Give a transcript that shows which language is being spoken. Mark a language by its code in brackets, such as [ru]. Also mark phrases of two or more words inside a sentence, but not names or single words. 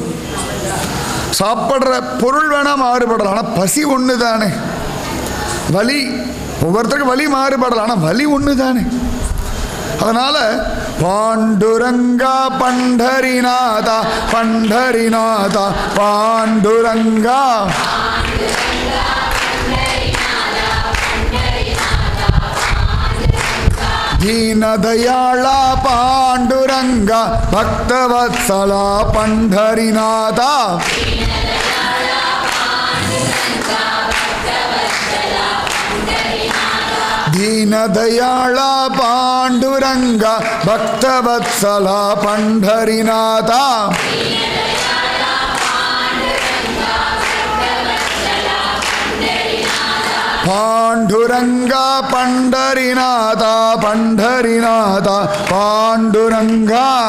[ta] சாப்பிட்ற பொருள் வேணால் மாறுபடலாம், ஆனால் பசி ஒன்று தானே. வலி ஒவ்வொருத்தருக்கும் வலி மாறுபடலாம், ஆனால் வலி ஒன்று தானே. அதனால் பாண்டுரங்கா பண்டரிநாதா பண்டரிநாதா பாண்டுரங்கா. [mr] दीनदयाळा पांडुरंगा भक्तवत्सला पंढरीनाथा, दीनदयाळा पांडुरंगा भक्तवत्सला पंढरीनाथा, पांडुरंगा पंढरीनाथा पंढरीनाथा पांडुरंगा.